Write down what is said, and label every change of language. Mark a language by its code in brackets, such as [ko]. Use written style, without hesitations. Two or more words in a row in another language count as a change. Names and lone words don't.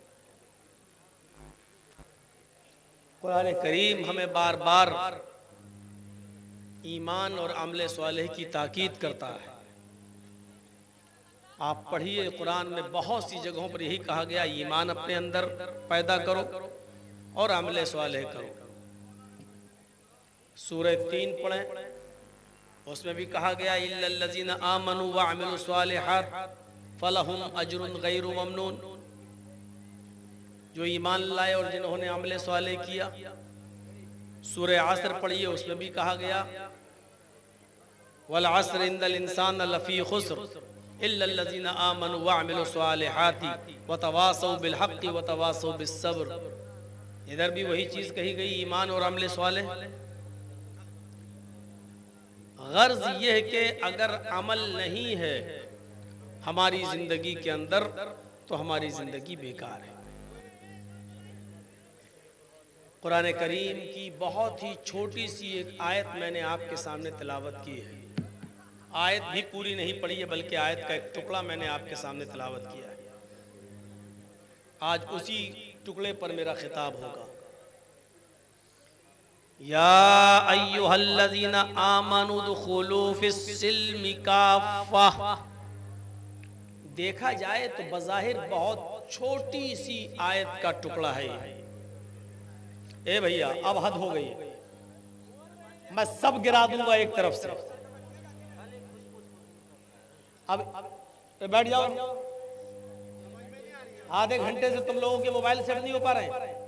[hi] कुरान करीम हमें बार बार ईमान और अमले स्वालेह की ताकीद करता है। आप पढ़िए, कुरान में बहुत सी जगहों पर यही कहा गया, ईमान अपने अंदर पैदा करो और अमले स्वालेह करो। सूरह 3 पढ़ें, उसमें भी कहा गया [ar] إلا الذين آمنوا وعملوا الصالحات فلهم أجر غير ممنون. [hi] जो ईमान लाए और जिन्होंने अमले स्वालेह किया। सूरह असर पढ़िए, उसमें भी कहा गया [ar] والعصر إن الإنسان لفي خسر إلا الذين آمنوا وعملوا الصالحات وتواصوا بالحق وتواصوا بالصبر. [hi] इधर भी वही चीज़ कही गई, ईमान और अमले स्वालेह। गर्ज ये है कि अगर अमल नहीं है हमारी जिंदगी के अंदर तो हमारी जिंदगी बेकार है। कुरान करीम की बहुत ही छोटी सी एक आयत मैंने आपके सामने तिलावत की है। आयत भी पूरी नहीं पढ़ी है, बल्कि आयत का एक टुकड़ा मैंने आपके सामने तिलावत किया है। आज उसी टुकड़े पर मेरा खिताब होगा। [ar] يا أيها الذين آمنوا ادخلوا في السلم كافة. [hi] देखा जाए तो बज़ाहिर बहुत छोटी सी आयत का टुकड़ा है। ए भैया, अब हद हो गई, मैं सब गिरा दूंगा एक तरफ से। अब बैठ जाओ, आधे घंटे से तुम लोगों के मोबाइल सेट नहीं हो पा रहे।